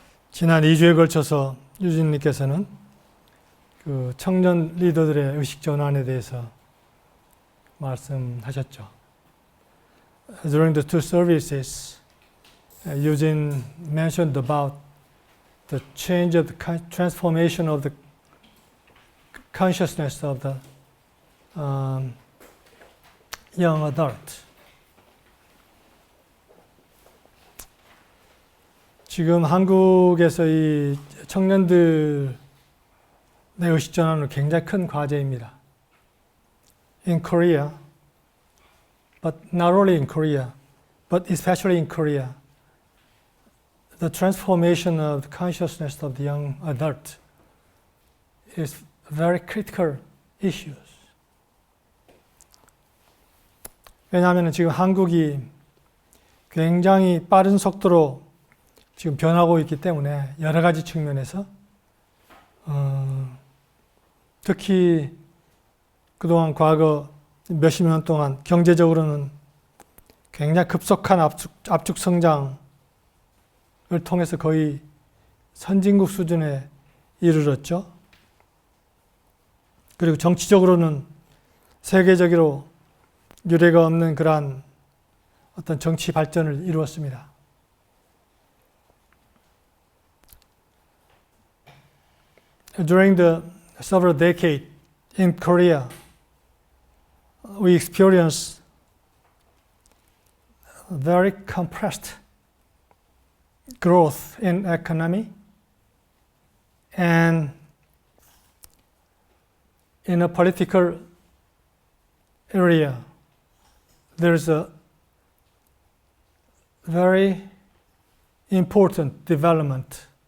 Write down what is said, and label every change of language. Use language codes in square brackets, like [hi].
[ko] 지난 2주에 걸쳐서 유진님께서는 그 청년 리더들의 의식 전환에 대해서 말씀하셨죠. [en] During the two services, Eugene mentioned about the change of the transformation of the consciousness of the young adult. [ko] 지금 한국에서 이 청년들의 의식 전환은 굉장히 큰 과제입니다. [en] In Korea, but not only in Korea, but especially in Korea, the transformation of the consciousness of the young adult is very critical issues. [ko] 왜냐하면 지금 한국이 굉장히 빠른 속도로 지금 변하고 있기 때문에 여러 가지 측면에서 특히 그동안 과거 몇십 년 동안 경제적으로는 굉장히 급속한 압축 성장을 통해서 거의 선진국 수준에 이르렀죠. 그리고 정치적으로는 세계적으로 유례가 없는 그러한 어떤 정치 발전을 이루었습니다. [en] During the several decades in Korea, we experienced very compressed growth in economy, and in a political area, there's a very important development.